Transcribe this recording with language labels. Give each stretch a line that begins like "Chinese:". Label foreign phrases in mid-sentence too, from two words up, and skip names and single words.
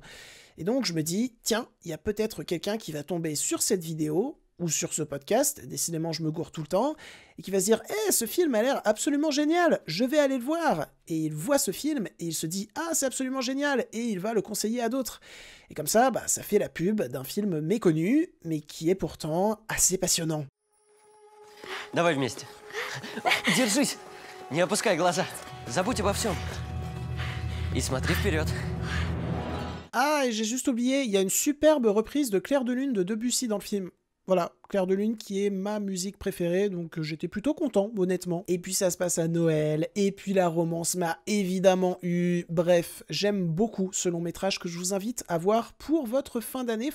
French: Et donc je me dis, tiens, il y a peut-être quelqu'un qui va tomber sur cette vidéo, ou sur ce podcast, décidément je me gourre tout le temps, et qui va se dire « Eh, ce film a l'air absolument génial, je vais aller le voir !» Et il voit ce film, et il se dit « Ah, c'est absolument génial !» Et il va le conseiller à d'autres. Et comme ça, ça fait la pub d'un film méconnu, mais qui est pourtant assez passionnant.
Russian: Давай вместе. Держись, не опускай глаза. Забудь обо всем. И смотри вперед.
French: Ah, et j'ai juste oublié, il y a une superbe reprise de Clair de Lune de Debussy dans le film. Voilà, Clair de Lune qui est ma musique préférée, donc j'étais plutôt content, honnêtement. Et puis ça se passe à Noël, et puis la romance m'a évidemment eu. Bref, j'aime beaucoup ce long métrage que je vous invite à voir pour votre fin d'année.